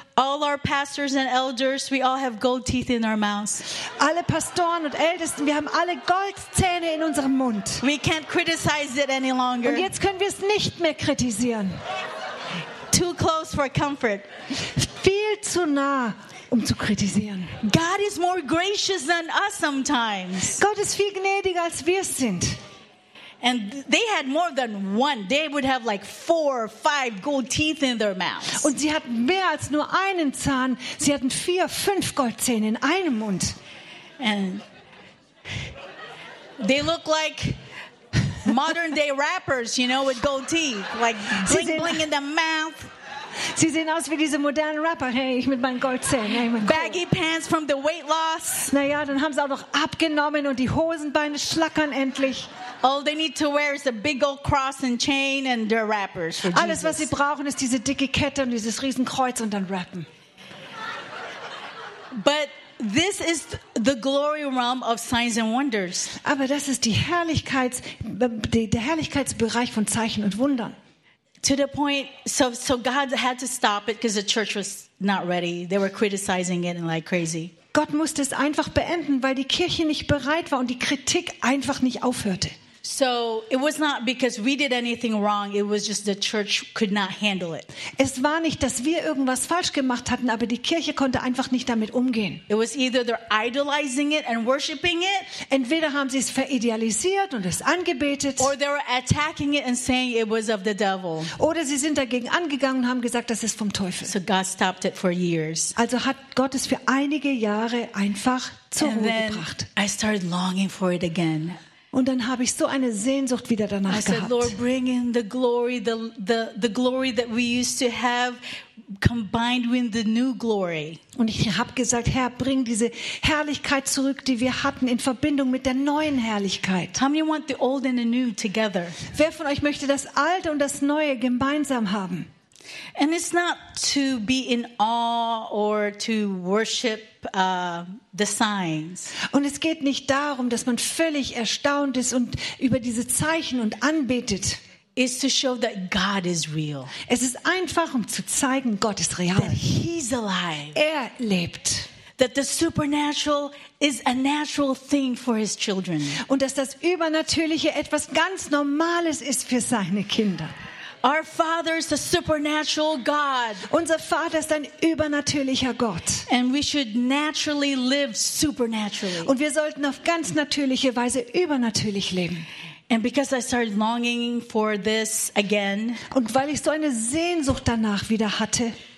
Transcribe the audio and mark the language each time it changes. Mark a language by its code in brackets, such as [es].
[en] All our pastors and elders, we all have gold teeth in our mouths. [de] Alle Pastoren und Ältesten, wir haben alle Goldzähne in unserem Mund. [en] We can't criticize it any longer. [de] Und jetzt können wir es nicht mehr kritisieren. [en] Too close for comfort. [de] Viel zu nah. Zu kritisieren. [en] God is more gracious than us sometimes. [de] Gott ist viel gnädiger als wir sind. [en] And they had more than one. They would have like four or five gold teeth in their mouths. [de] Und sie hatten mehr als nur einen Zahn. Sie hatten vier, fünf Goldzähne in einem Mund. [en] And they look like modern day rappers, you know, with gold teeth, like bling bling in the mouth. [de] Sie sehen aus wie diese modernen Rapper. Hey, ich mit meinen Goldzähnen. Hey, mein [en] Baggy pants from the weight loss. [de] Naja, dann haben sie auch noch abgenommen und die Hosenbeine schlackern endlich. [en] All they need to wear is a big old cross and chain and they're rappers for Jesus. [de] Alles, was sie brauchen, ist diese dicke Kette und dieses Riesenkreuz und dann rappen. [en] But this is the glory realm of signs and wonders. [de] Aber das ist die Herrlichkeitsbereich von Zeichen und Wundern. [en] To the point, so God had to stop it because the church was not ready. They were criticizing it like crazy. [de] Gott musste es einfach beenden, weil die Kirche nicht bereit war und die Kritik einfach nicht aufhörte. [en] So it was not because we did anything wrong. It was just the church could not handle it. [de] Es war nicht, dass wir irgendwas falsch gemacht hatten, aber die Kirche konnte einfach nicht damit umgehen. [en] It was either they're idolizing it and worshiping it. [de] Entweder haben sie es veridealisiert und es angebetet. [en] Or they were attacking it and saying it was of the devil. [de] Oder sie sind dagegen angegangen und haben gesagt, das ist vom Teufel. [en] So God stopped it for years. [de] Also hat Gott es für einige Jahre einfach zur [en] and [de] Ruhe gebracht. [en] I started longing for it again. [de] Und dann habe ich so eine Sehnsucht wieder danach gehabt. [en] I said, Lord, bring in the glory, the glory that we used to have combined with the new glory. [de] Und ich habe gesagt, Herr, bring diese Herrlichkeit zurück, die wir hatten, in Verbindung mit der neuen Herrlichkeit. [en] How many want the old and the new together? [de] Wer von euch möchte das Alte und das Neue gemeinsam haben? [en] And it's not to be in awe or to worship the signs. [de] Und es geht nicht darum, dass man völlig erstaunt ist und über diese Zeichen und anbetet. [en] It's to show that God is real. [de] Es ist einfach, um zu zeigen, Gott ist real. [en] That he's alive. [de] Er lebt. [en] That the supernatural is a natural thing for his children. [de] Und dass das Übernatürliche etwas ganz Normales ist für seine Kinder. [en] Our Father is a supernatural God. [de] Unser Vater ist ein übernatürlicher Gott. [en] And we should naturally live supernaturally. [de] Und wir sollten auf ganz natürliche Weise übernatürlich leben. [en] And because I started longing for this again. [de] Und weil ich so eine Sehnsucht danach wieder hatte.